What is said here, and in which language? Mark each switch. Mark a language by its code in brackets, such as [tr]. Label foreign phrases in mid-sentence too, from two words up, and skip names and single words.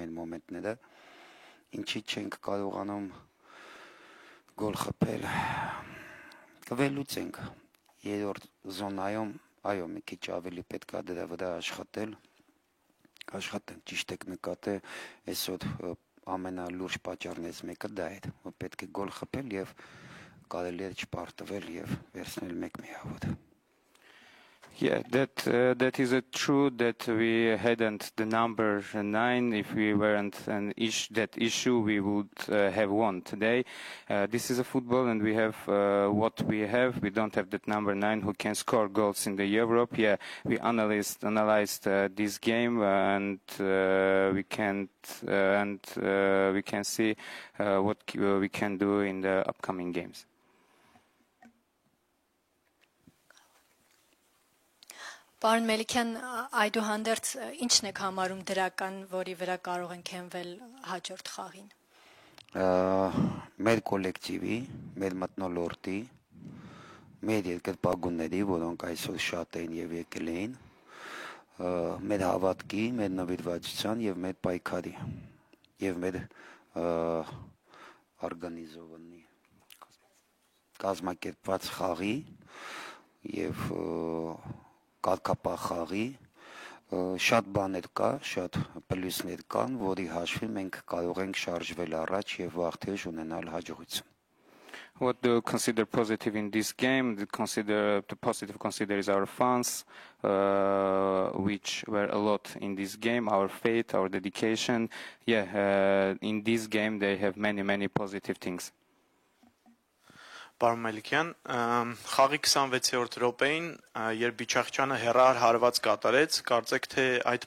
[hy] մեր մոմենտները, ինչի չենք կարողանում գոլ խփել, կվելուծենք երրորդ զոնայում, այո, մի քիչ ավելի պետք է դրա վրա աշխատենք, ճիշտ եք նկատել, այսօր ամենալուրջ պատճառներից մեկը դա է, որ պետք է գոլ խփել եւ կարելի է չպարտվել եւ վերցնել մեկ միավոր։ [en] That is true that we hadn't the number 9. If we weren't that issue, we would have won today. This is a football, and we have what we have. We don't have that number 9 who can score goals in the Europe. We analyzed this game, and we can see what we can do in the upcoming games. [hy] Պարոն Մելիքյան, այդուհանդերձ ինչն եք համարում դրական, որի վրա կարող ենք հենվել հաջորդ խաղին։ Մեր կոլեկտիվի, մեր մթնոլորտի, մեր երկրպագուների, որոնք այսօր շատ էին եւ եկել էին, մեր հավատքի, մեր նվիրվածության եւ մեր պայքարի եւ մեր օրգանիզովանի կազմակերպված խաղի եւ կարգապահ խաղի շատ բաներ կա, շատ պլյուսներ կան, որի հաշվին մենք կարող ենք շարժվել առաջ եւ վաղթեր ունենալ հաջողություն։ [en] What do you consider positive in this game? The positive consider is our fans, which were a lot in this game, our faith, our dedication. Yeah, in this game they have many positive things. [hy] Պարոն Մելիքյան, խաղի 26-րդ րոպեին, երբ Բիչախչյանը հեռահար հարված կատարեց, կարծեք թե այդ